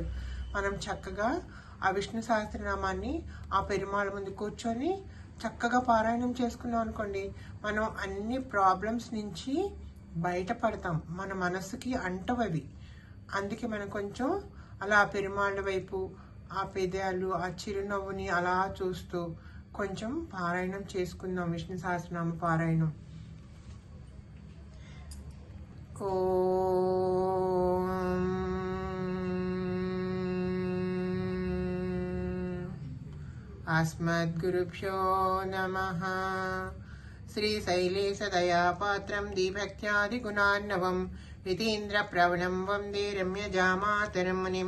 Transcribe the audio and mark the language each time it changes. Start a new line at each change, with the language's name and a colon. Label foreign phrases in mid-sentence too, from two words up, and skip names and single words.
Telugu: మనం చక్కగా ఆ విష్ణు సహస్రనామాన్ని ఆ పెరుమాళ్ళ ముందు కూర్చొని చక్కగా పారాయణం చేసుకున్నాం అనుకోండి, మనం అన్ని ప్రాబ్లమ్స్ నుంచి బయటపడతాం. మన మనసుకి అంటవవి. అందుకే మనం కొంచెం అలా పెరుమాళ్ళ వైపు ఆ పెదాలు, ఆ చిరునవ్వుని అలా చూస్తూ కొంచెం పారాయణం చేసుకుందాం, విష్ణు సహస్రనామ పారాయణం.
Sanskrit: अस्मद्गुरुभ्यो नमः. श्रीशैलेशदयापात्रं दीभक्त्यादिगुणार्णवं वितीन्द्रप्रवणं वन्दे रम्यजामातरं मुनिं.